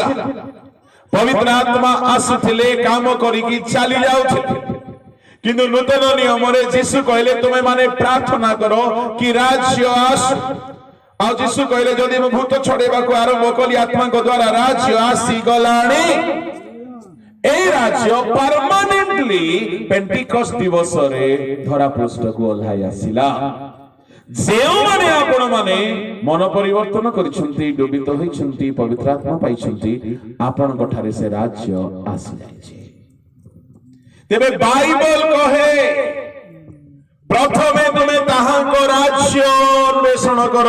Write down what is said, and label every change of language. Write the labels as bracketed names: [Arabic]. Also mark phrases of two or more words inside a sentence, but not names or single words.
[Odia] ପବିତ୍ର ଆତ୍ମା ଆସୁଥିଲେ, କାମ କରିକି ଚାଲି ଯାଉଥିଲେ। କିନ୍ତୁ ନୂତନ ନିୟମରେ ଯୀଶୁ କହିଲେ, ତୁମେ ମାନେ ପ୍ରାର୍ଥନା କର କି ରାଜ୍ୟ ଆସୁ। ଆଉ ଯୀଶୁ କହିଲେ, ଯଦି ମୁଁ ଭୂତ ଛଡେଇବାକୁ ଆରମ୍ଭ କଲି ଆତ୍ମାଙ୍କ ଦ୍ୱାରା, ରାଜ୍ୟ ଆସିଗଲାଣି। ଏଇ ରାଜ୍ୟ ପର୍ମାନେଣ୍ଟଲି ପେଣ୍ଟିକଷ୍ଟ ଦିବସରେ ଧରା ପୃଷ୍ଠକୁ ଓହ୍ଲାଇ ଆସିଲା। ଯେଉଁମାନେ ଆପଣମାନେ ମନ ପରିବର୍ତ୍ତନ କରିଛନ୍ତି, ଡୁବିତ ହୋଇଛନ୍ତି, ପବିତ୍ର ଆତ୍ମା ପାଇଛନ୍ତି, ଆପଣଙ୍କ ଠାରେ ସେ ରାଜ୍ୟ ଆସିଯାଇଛି। ତେବେ ବାଇବଲ କହେ, ପ୍ରଥମେ ତୁମେ ତାହାଙ୍କ ରାଜ୍ୟ ଅନ୍ୱେଷଣ କର।